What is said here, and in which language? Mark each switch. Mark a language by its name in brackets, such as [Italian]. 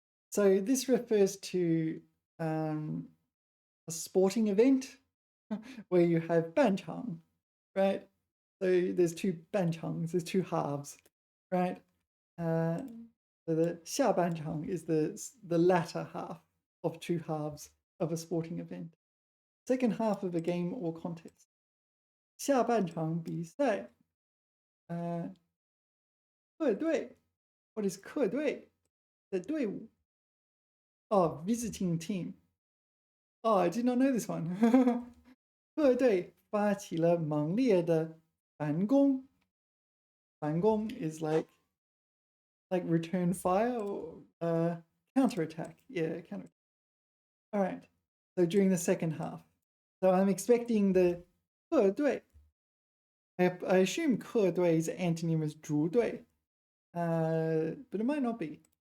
[English] So this refers to a sporting event where you have 半场, right? So there's two 半场, there's two halves, right? So the 下半场 is the latter half of two halves of a sporting event. Second half of a game or contest. [Chinese] 下半场比赛，客队， [English] what is [Chinese] 客队的队伍？ [English] Oh, visiting team. Oh, I did not know this one. [Chinese] 客队发起了猛烈的反攻。 [English] 反攻 is like return fire or counterattack. Yeah, counter. All right. So during the second half. So I'm expecting the 客队. I assume 客队 is antonym as 主队. But it might not be.